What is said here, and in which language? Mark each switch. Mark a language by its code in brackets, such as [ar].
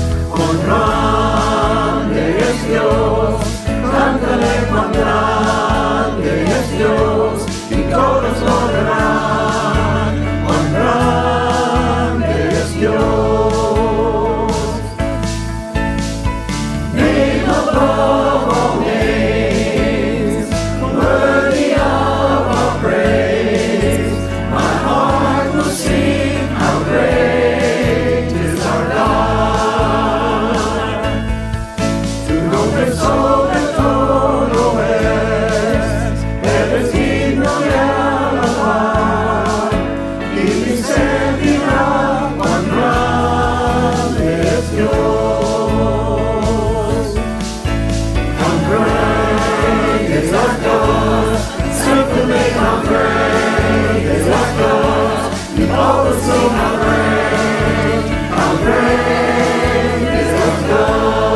[es] Cuán grande es Dios, cántale cuán grande es Dios, y todos lo verán, cuán grande es Dios. [en] Name above all names, worthy of our praise, my heart will sing how great is our God. [es] Tu nombre sobre todo es, eres digno de alabar, y mi ser dirá cuán grande es Dios. [en] How great is our God, simply how great is our God, you always sing how great is our God.